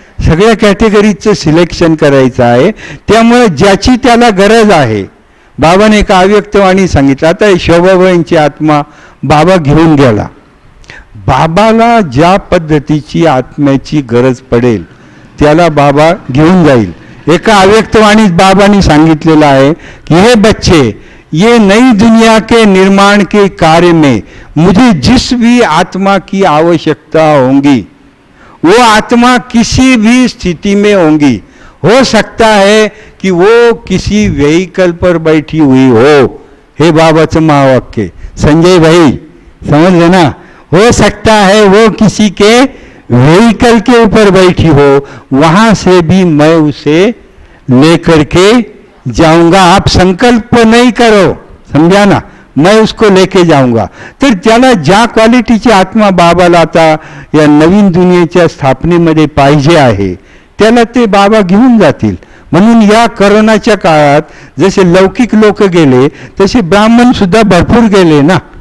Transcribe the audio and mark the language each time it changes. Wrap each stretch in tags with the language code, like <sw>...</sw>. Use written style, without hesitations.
<mr>सगळ्या कॅटेगरीजचं सिलेक्शन करायचं आहे. त्यामुळे ज्याची त्याला गरज आहे, बाबाने एक अव्यक्तवाणी सांगितलं. आता शोभाबाईंची आत्मा बाबा घेऊन गेला. बाबाला ज्या पद्धतीची आत्म्याची गरज पडेल त्याला बाबा घेऊन जाईल. एका अव्यक्तवाणीत बाबांनी सांगितलेलं आहे की</mr> <hi>हे बच्चे, ये नई दुनिया के निर्माण के कार्य में मुझे जिस भी आत्मा की आवश्यकता होगी वो आत्मा किसी भी स्थिति में होंगी. हो सकता है कि वो किसी व्हीकल पर बैठी हुई हो.</hi> <mr>हे बाबाचं महावाक्य. संजय भाई,</mr> <hi>समझ ना. हो सकता है वो किसी के व्हीकल के ऊपर बैठी हो, वहां से भी मैं उसे लेकर के जाऊंगा. आप संकल्प नहीं करो, समझा ना. मैं उसको लेके जाऊंगा.</hi> <mr>तर त्याला ज्या क्वालिटीची आत्मा बाबाला आता या नवीन दुनियेच्या स्थापनेमध्ये पाहिजे आहे त्याला ते बाबा घेऊन जातील. म्हणून या करोनाच्या काळात जसे लौकिक लोक गेले तसे ब्राह्मण सुद्धा भरपूर गेले ना.</mr>